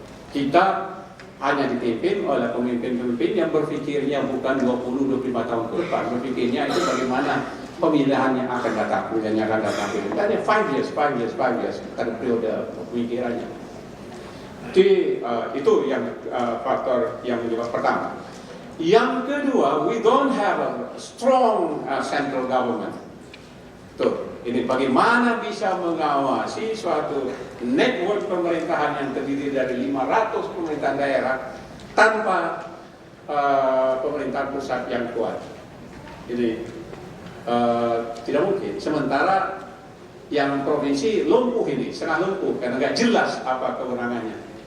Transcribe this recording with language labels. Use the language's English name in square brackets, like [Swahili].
[Indonesian] Kita hanya dipimpin oleh pemimpin-pemimpin yang berpikirnya bukan 20-25 tahun ke depan, berpikirnya itu bagaimana pemilihan yang akan datang, pemilihan yang akan datang. Tanya [English] 5 years, [Indonesian] ada periode pemikirannya. Jadi itu yang faktor yang menyebabkan pertama. Yang kedua, [English] we don't have a strong central government. [Indonesian] Ini bagaimana bisa mengawasi suatu network pemerintahan yang terdiri dari 500 pemerintahan daerah tanpa pemerintahan pusat yang kuat. Jadi tidak mungkin. Sementara yang provinsi lumpuh ini, setengah lumpuh karena nggak jelas apa kewenangannya.